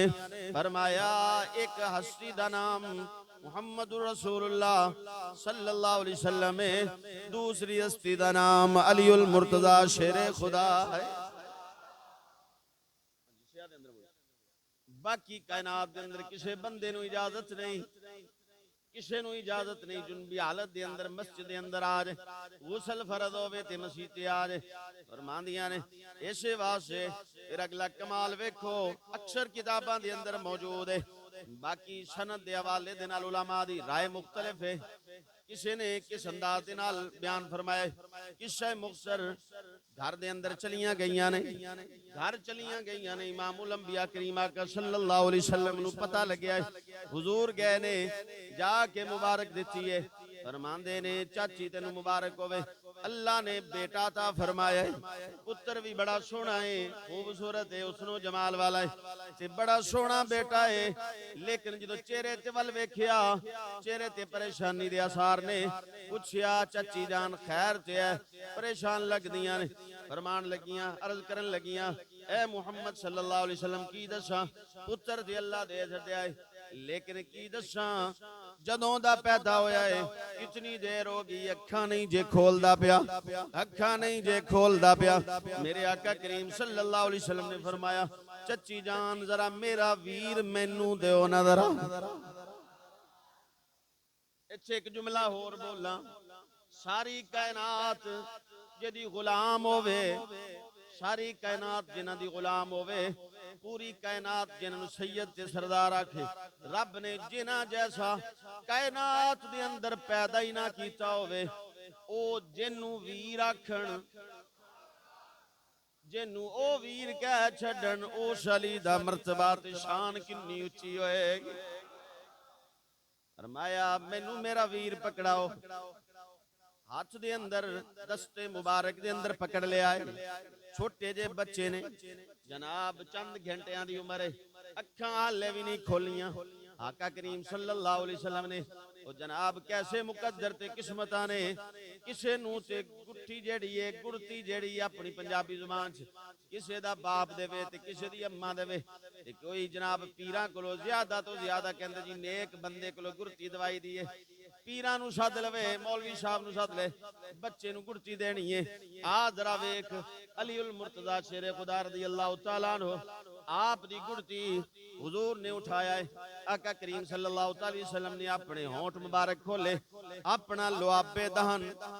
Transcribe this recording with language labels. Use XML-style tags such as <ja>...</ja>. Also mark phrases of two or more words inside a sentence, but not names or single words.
<pa>فرمایا ایک ہستی دا نام محمد رسول اللہ</pa> <ar>صلی اللہ علیہ وسلم،</ar> <pa>دوسری ہستی دا نام علی المرتضی شیر خدا ہے. باقی کائنات دے اندر کسے بندے نو اجازت نہیں، کسے نو اجازت نہیں جنبی حالت دے اندر مسجد دے اندر آ جائے، غسل فرض ہوئے تے مسجد تے آ جائے. فرماندیاں نے اسے واسطے پھر اگلا کمال ویکھو اکثر کتاباں دے اندر موجود ہے. باقی سند دے حوالے دے نال علماء دی رائے مختلف ہے. کسی نے کس انداز دے نال بیان فرمایا، کسے مختصر گھر دے اندر چلیاں گئیاں نے، امام الانبیاء کریم آقا</pa> <ar>صلی اللہ علیہ وسلم</ar> <pa>نو پتہ لگیا ہے حضور گئے نے جا کے مبارک دیتی ہے. فرماندے نے چاچی تینو مبارک ہوئے، اللہ نے بیٹا عطا فرمایا ہے، پتر بھی بڑا سونا ہے، خوبصورت ہے، حسن و جمال والا ہے تے بڑا سونا بیٹا ہے. لیکن جدو چہرے تے ول ویکھیا چہرے تے پریشانی دے آثار نے. پوچھیا چچی جان خیر تے ہے؟ پریشان لگ دیاں نے. فرمان لگیاں عرض کرن لگیاں اے محمد</pa> <ar>صلی اللہ علیہ وسلم</ar> <pa>کی دساں پتر تے اللہ دے چھڈیا ہے، لیکن کی دساں جدوں دا پیدا ہویا ہے اتنی دیر ہو گئی اکھاں نہیں جے کھولدا پیا. میرے آقا کریم</pa> <ar>صلی اللہ علیہ وسلم</ar> <pa>نے فرمایا چچی جان ذرا میرا ویر مینوں دیو نا ذرا. اچھے ایک جملہ ہور بولا، ساری کائنات جدی غلام ہووے، ساری کائنات جنہ دی غلام ہووے، پوری کائنات جنہوں سید تے سردار آکھے، رب نے جنہ جیسا کائنات دے اندر پیدا ہی نہ کیتا ہووے، او جنوں ویر آکھن، جنوں او ویر کہہ چھڑن، او شلی دا مرتبہ تے شان کنی اچھی ہوئے گی۔ فرمایا مینوں میرا ویر پکڑاؤ، ہاتھ دے اندر دستے مبارک دے اندر پکڑ لے آئے، چھوٹے جے بچے نے، جناب چند گھنٹیاں دی عمر ہے، اکھاں حالے بھی نہیں کھولیاں، آقا کریم</pa> <ar>صلی اللہ علیہ وسلم</ar> <pa>نے او جناب کیسے مقدر تے قسمتاں نے کسے نو تے گٹھی جیڑی ہے گڑتی جیڑی ہے اپنی پنجابی زبان چ کسے دا باپ دے وے تے کسے دی اماں دے وے تے کوئی جناب پیراں کولو زیادہ تو زیادہ کہندے جی نیک بندے کولو گڑتی دوائی دیے، پیراں نو سد لوے، مولوی صاحب نو سد لے، بچے نو گڑتی دینی ہے۔ آ ذرا ویکھ علی المرتضی شیر خدا</pa> <ar>رضی اللہ تعالیٰ عنہ</ar> <pa>آپ دی گڑتی حضور نے اٹھایا ہے، آقا کریم</pa> <ar>صلی اللہ علیہ وسلم</ar> <pa>نے اپنے ہونٹ مبارک کھولے، اپنا لعاب دہن</pa>